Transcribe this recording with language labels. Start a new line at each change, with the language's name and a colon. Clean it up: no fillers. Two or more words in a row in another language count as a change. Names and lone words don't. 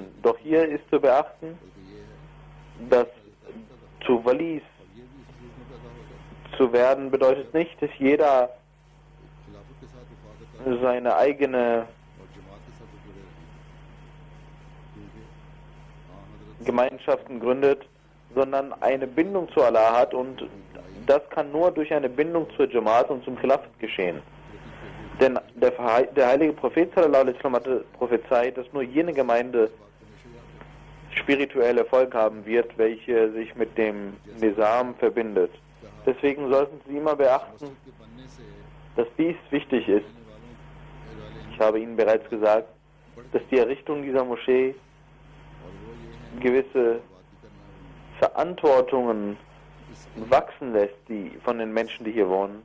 German: Doch hier ist zu beachten, dass zu Walis zu werden bedeutet nicht, dass jeder seine eigene Gemeinschaften gründet, sondern eine Bindung zu Allah hat, und das kann nur durch eine Bindung zur Jamaat und zum Khilafat geschehen. Denn der heilige Prophet
Arabic: صلى الله عليه وسلم
German: hatte prophezeit, dass nur jene Gemeinde spirituell Erfolg haben wird, welche sich mit dem Nizam verbindet. Deswegen sollten Sie immer beachten, dass dies wichtig ist. Ich habe Ihnen bereits gesagt, dass die Errichtung dieser Moschee gewisse Verantwortungen wachsen lässt, die von den Menschen, die hier wohnen.